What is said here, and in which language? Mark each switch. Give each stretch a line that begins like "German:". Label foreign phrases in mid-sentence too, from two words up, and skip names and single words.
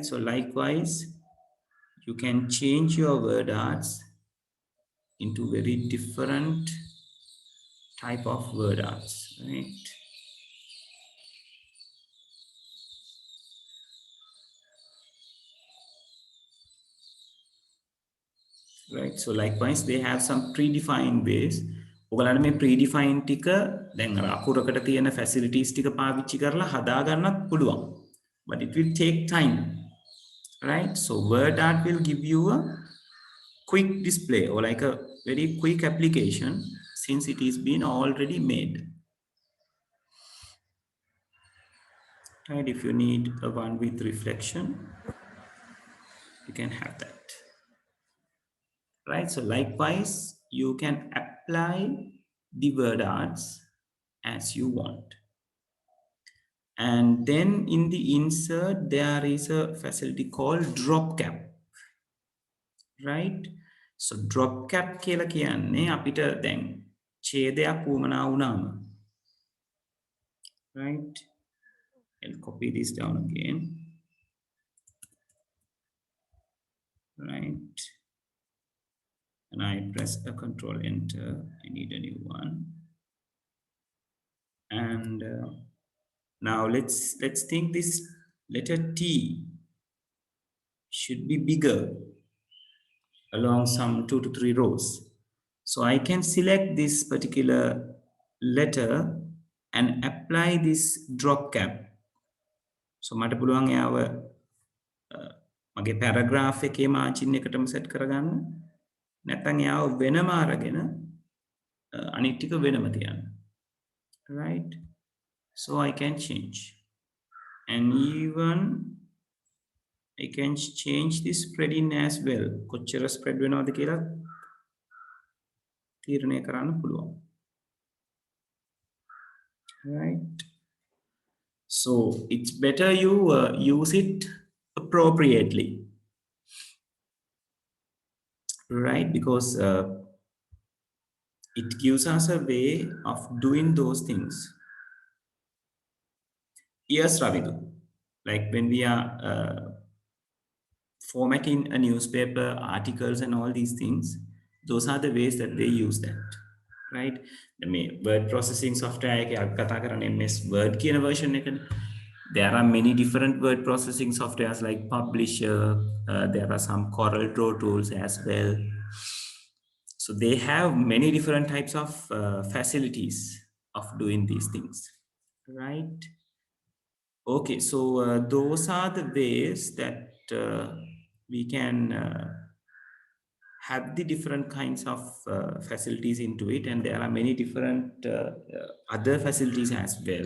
English: So likewise, you can change your word arts into very different type of word arts, right? Right, so likewise they have some predefined ways.
Sinhala: ඔයගලන්ට මේ predefined ටික දැන් අර අකුරකට තියෙන facilities ටික පාවිච්චි කරලා හදා ගන්නත් පුළුවන්,
English: but it will take time, right? So word art will give you a quick display or like a very quick application since it is been already made, right? If you need a one with reflection, you can have that, right? So likewise you can apply the word arts as you want. And then in the insert there is a facility called drop cap, right? So drop cap
Sinhala: කියලා කියන්නේ අපිට දැන් ඡේදයක් වුමනා වුණාම, right?
English: I'll copy this down again, right? And I press a control enter. I need a new one. And now let's think this letter T should be bigger along some 2 to 3 rows. So I can select this particular letter and apply this drop cap.
Sinhala: So මට පුළුවන් එයාව මගේ paragraph එකේ margin එකටම set කරගන්න. නැත්නම් එයාව වෙනම අරගෙන අනිත් ටික වෙනම තියන්න.
English: Right? So I can change. And even I can change the spreading as well.
Sinhala: කොච්චර spread වෙනවද කියලා තීරණය කරන්න පුළුවන්.
English: Right? So it's better you use it appropriately, right? Because it gives us a way of doing those things. Yes, Ravidu. Like when we are formatting a newspaper, articles, and all these things, those are the ways that they use that, right? The word processing software
Sinhala: එකේ අපි කතා කරන්නේ MS Word කියන version එකනේ.
English: There are many different word processing softwares like Publisher. There are some Corel Draw tools as well. So they have many different types of facilities of doing these things, right? Okay, so those are the ways that we can have the different kinds of facilities into it, and there are many different other facilities as well.